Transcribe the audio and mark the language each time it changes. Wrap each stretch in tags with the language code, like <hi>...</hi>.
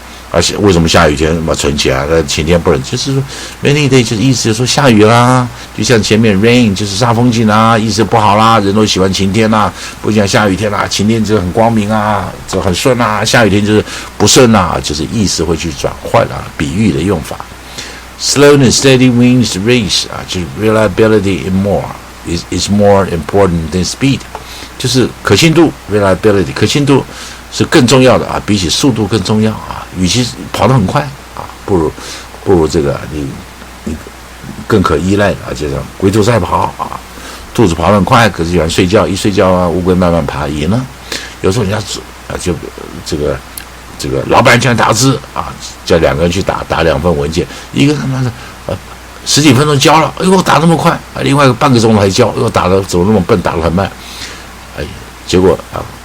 <zh>而且为什么下雨天嘛存钱啊？那晴天不能，就是说 rainy day 就是意思就是说下雨啦，就像前面 rain 就是煞风景啦，意思不好啦，人都喜欢晴天啦，不讲下雨天啦，晴天就很光明啊，就很顺啊，下雨天就是不顺啊，就是意思会去转换啊，比喻的用法。</zh> <en>Slow and steady wins the race</en> <zh>啊，就是</zh> <en>reliability is more important than speed，</en> <zh>就是可信度 reliability 可信度是更重要的啊，比起速度更重要啊。与其跑得很快啊，不如这个你更可依赖的啊，就像龟兔赛跑啊，兔子跑得很快，可是喜欢睡觉，一睡觉啊，乌龟慢慢爬赢了。有时候人家就这个老板叫打字啊，叫两个人去打2份文件，一个他妈的10几分钟交了，哎呦打那么快啊，另外一个半个钟头还交，又打得怎么那么笨，打得很慢，哎，结果啊。</zh>